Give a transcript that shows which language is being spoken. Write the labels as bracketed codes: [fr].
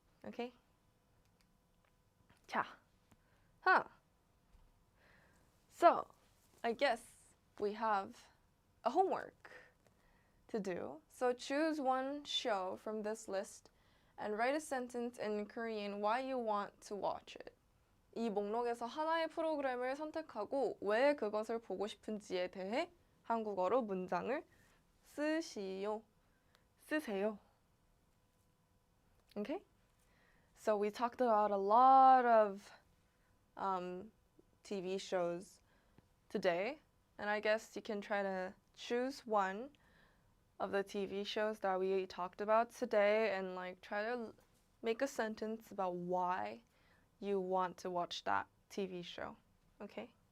[en] Okay? 자. So, I guess we have a homework to do. So choose one show from this list and write a sentence in Korean why you want to watch it. [ko] 이 목록에서 하나의 프로그램을 선택하고 왜 그것을 보고 싶은지에 대해 한국어로 문장을 쓰세요. [en] Okay? So we talked about a lot of TV shows today, and I guess you can try to choose one of the TV shows that we talked about today and like try to make a sentence about why you want to watch that TV show, okay?